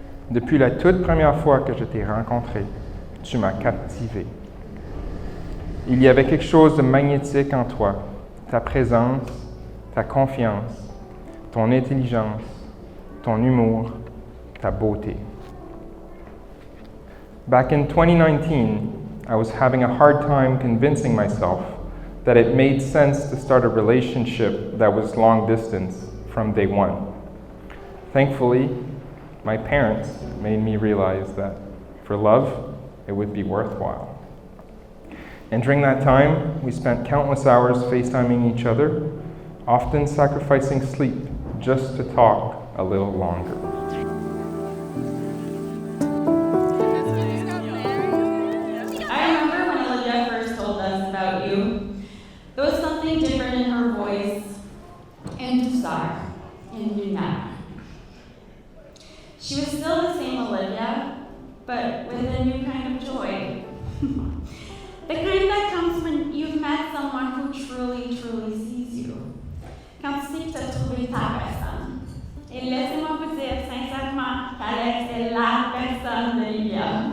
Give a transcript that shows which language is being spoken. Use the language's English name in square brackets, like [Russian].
[French] Depuis la toute première fois que je t'ai rencontré, tu m'as captivé. Il y avait quelque chose de magnétique en toi, ta présence, ta confiance, ton intelligence, ton humour, ta beauté. [English] Back in 2019, I was having a hard time convincing myself that it made sense to start a relationship that was long distance from day one. Thankfully, my parents made me realize that for love, it would be worthwhile. And during that time, we spent countless hours FaceTiming each other, often sacrificing sleep just to talk a little longer. I remember when Olivia first told us about you. There was something different in her voice and desire in your manner. She was still the same Olivia, but with a new kind of joy. The kind that comes when you've met someone who truly, truly sees you. [French] Quand tu sais que tu as trouvé ta personne. Et laissez-moi vous dire sincèrement qu'Alex est la personne d'Olivia.